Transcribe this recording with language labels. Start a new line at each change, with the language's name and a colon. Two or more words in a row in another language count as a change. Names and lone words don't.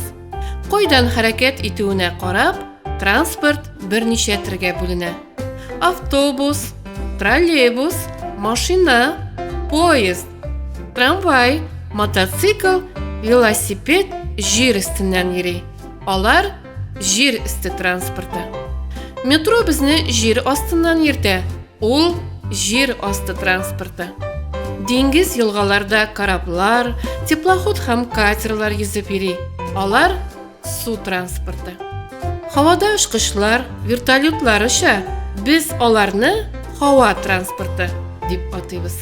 Tatar: Қойдан харакет етуіне қарап, транспорт бірнеше түрге бөлінә. Автобус, троллейбус, машина, поезд, трамвай, мотоцикл, велосипед жер үстінен йөри. Алар жер үсті транспорты. Метро бізні жер астынан йөртә. Ол жер асты транспорты. Диңгез елгаларда кораблар, теплоход һәм катерлар йөзеп йөри. Алар су транспорты. Һавада очкычлар, вертолетлар өчә, без аларны һава транспорты дип атыйбыз.